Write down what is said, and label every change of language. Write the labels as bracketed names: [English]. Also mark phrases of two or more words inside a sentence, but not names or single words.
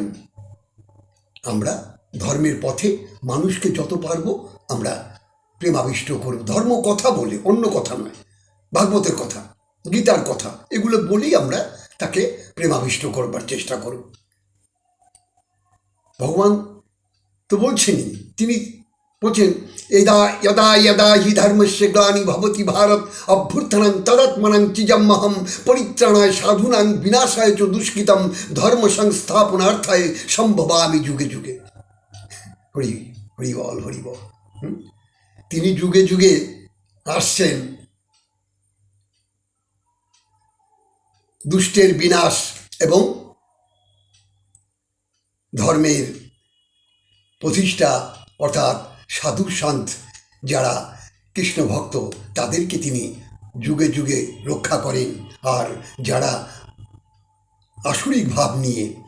[Bangla] আমরা ধর্মের পথে মানুষকে যত পারবো আমরা প্রেমাবিষ্ট করব, ধর্ম কথা বলে, অন্য কথা নয়, ভাগবতের কথা, গীতার কথা, এগুলো বলেই আমরা তাকে প্রেমাবিষ্ট করবার চেষ্টা করব। ভগবান তো বলছেনই, তিনি বলছেন [Sanskrit] यदा यदा यदा हि धर्मस्य ग्लानि भवति भारत अभ्युत्थानं तदात्मनं चिजमहं परित्राणाय साधूनां विनाशाय च दुष्कृतं धर्म संस्थापनार्थाय संभवामि युगे युगे। [Bangla] হরি হরি বল, হরি বল। তিনি যুগে যুগে আসছেন দুষ্টের বিনাশ এবং ধর্মের প্রতিষ্ঠা, অর্থাৎ সাধু সন্ত যারা কৃষ্ণ ভক্ত তাদেরকে তিনি যুগে যুগে রক্ষা করেন, আর যারা আসরিক ভাব নিয়ে